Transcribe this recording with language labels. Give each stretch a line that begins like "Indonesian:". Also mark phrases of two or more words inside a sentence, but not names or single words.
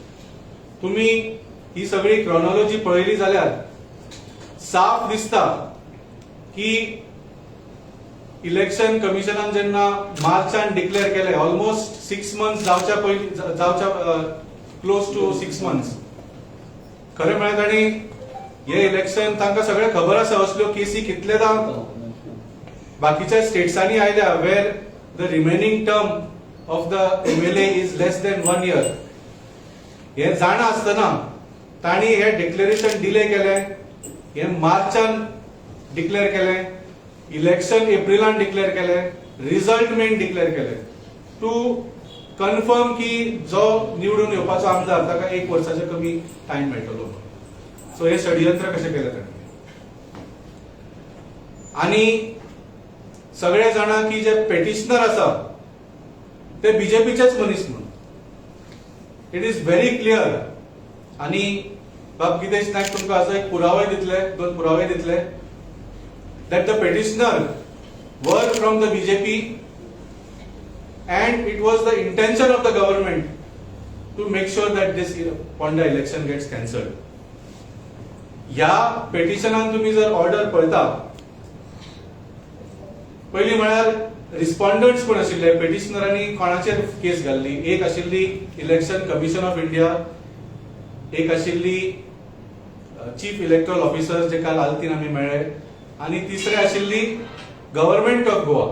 Konkani: तुम्ही ही सगळी क्रोनॉलॉजी पळयली जाल्यार साफ दिसता की इलेक्शन कमिशनान जेन्ना मार्चान डिक्लेअर केले,
English: almost 6 months
Konkani: जावच्या
English: close to 6 months.
Konkani: खरें म्हळ्यार तांणी हे इलेक्शन तांकां सगळे खबर आसा असल्यो केसी कितलेदा बाकीच्या स्टेट्सांनी आयल्या
English: where the remaining term of the MLA is less than 1 year.
Konkani: हे जाणा आसतना तांणी हे डिक्लेरेशन डिले केलें. हे मार्चान डिक्लेअर केलें, इलेक्शन एप्रिलान डिक्लेअर केलें, रिझल्ट मेन डिक्लेअर केलें
English: to confirm
Konkani: की जो निवडून येवपाचो आमदार ताका 1 वर्साचे कमी टाइम मेळटलो. सो हे षडयंत्र कशें केलें तांणी. आणि सगळे जाणा की जे पेटिशनर आसा ते बीजेपीचेच मनीस म्हणून
English: it is very clear.
Konkani: आणि बाब गितेश नायक तुमकां हाचो एक पुरावो दितले, 2 पुरावे दितले
English: that the petitioner were from the BJP and it was the intention of the government to make sure that this Ponda election gets cancelled.
Konkani: या पेटिशनान तुम्ही जर ऑर्डर पळयता, पहिली म्हळ्यार रिस्पॉन्डंट्स कोण आशिल्ले, पेटिशनरांनी कोणाचेर केस घाल्ली. एक आशिल्ली इलेक्शन कमिशन ऑफ इंडिया, एक आशिल्ली
English: chief electoral officer
Konkani: जे काल आल्तीन आमी मेळ्ळे, आणि तिसरे आशिल्ली गव्हर्नमेंट ऑफ गोवा.